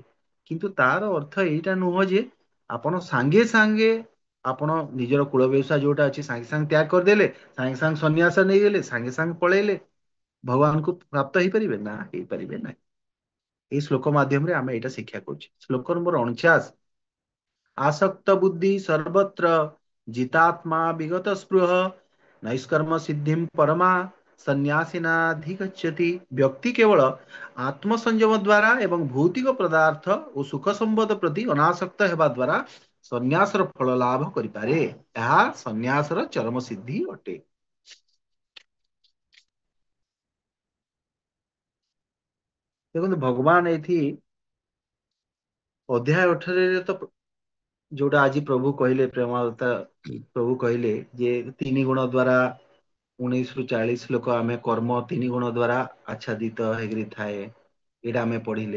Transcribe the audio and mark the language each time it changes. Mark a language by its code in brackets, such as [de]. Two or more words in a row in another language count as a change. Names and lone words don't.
[or] କିନ୍ତୁ ତାର ଅର୍ଥ ଏଇଟା ନୁହଁ ଯେ ଆପଣ ସାଙ୍ଗେ ସାଙ୍ଗେ ଆପଣ ନିଜର କୂଳ ବ୍ୟବସାୟ ଯୋଉଟା ଅଛି ସାଙ୍ଗେ ସାଙ୍ଗେ ତ୍ୟାଗ କରିଦେଲେ, ସାଙ୍ଗେ ସାଙ୍ଗେ ସନ୍ନ୍ୟାସ ନେଇଗଲେ, ସାଙ୍ଗେ ସାଙ୍ଗେ ପଳେଇଲେ ଭଗବାନଙ୍କୁ ପ୍ରାପ୍ତ ହେଇପାରିବେ ନା? ହେଇପାରିବେ ନାହିଁ। এই ଶ୍ଲୋକ ମାଧ୍ୟମରେ ଆମେ ଏଇଟା ଶିକ୍ଷା କରୁଛେ। ଶ୍ଲୋକ ନମ୍ବର 49। [sa] आसक्त बुद्धि सर्वत्र जितात्मा विगत स्पृह नैष्कर्म सिद्धिम परमा सन्यासिनाधिगच्छति। [or] ବ୍ୟକ୍ତି କେବଳ ଆତ୍ମସଂଯମ ଦ୍ୱାରା ଏବଂ ଭୌତିକ ପଦାର୍ଥ ଔର ସୁଖ ସମ୍ବଦ ପ୍ରତି ଅନାସକ୍ତ ହେବା ଦ୍ୱାରା ସନ୍ୟାସର ଫଳ ଲାଭ କରିପାରେ। ଏହା ସନ୍ନ୍ୟାସର ଚରମ ସିଦ୍ଧି ଅଟେ। ଦେଖନ୍ତୁ ଭଗବାନ ଏଇଠି ଅଧ୍ୟାୟ 18ରେ ତ ଯୋଉଟା ଆଜି ପ୍ରଭୁ କହିଲେ, ପ୍ରେମାବତା ପ୍ରଭୁ କହିଲେ ଯେ 3 ଗୁଣ ଦ୍ଵାରା 19 ରୁ 40 ଲୋକ ଆମେ କର୍ମ 3 ଗୁଣ ଦ୍ଵାରା ଆଚ୍ଛାଦିତ ହେଇକିରି ଥାଏ, ଏଇଟା ଆମେ ପଢିଲେ।